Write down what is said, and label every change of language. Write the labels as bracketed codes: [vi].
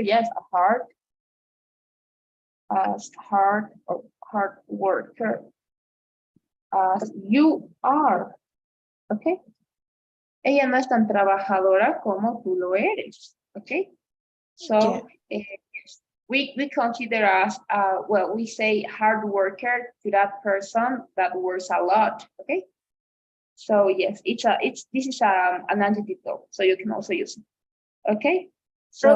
[en] Yes, as hard worker as you are. Okay. [es] Ella no es tan trabajadora como tú lo eres. [en] Okay. So we consider as well, we say hard worker to that person that works a lot. Okay. So yes, this is an adjective though, so you can also use it. Okay. So